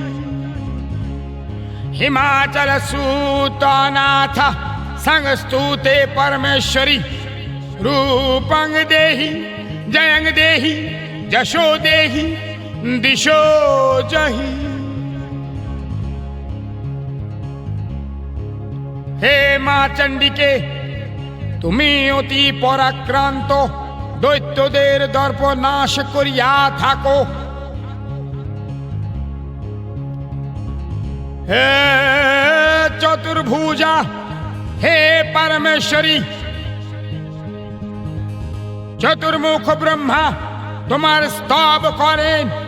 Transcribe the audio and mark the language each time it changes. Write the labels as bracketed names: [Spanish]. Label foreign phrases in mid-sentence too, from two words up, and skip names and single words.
[Sanskrit] हिमाचल सूतनाथ संस्तुते परमेश्वरी रूपं देहि जयं देहि यशो देहि दिशो जहि। [Bangla] হে মা চণ্ডিকে, तुमी অতি পরাক্রান্ত দৈত্যদের দর্প নাশ করিয়া থাকো। হে চতুর্ভুজা, হে পরমেশ্বরী, চতুর্মুখ ব্রহ্মা তোমার স্তব করেন।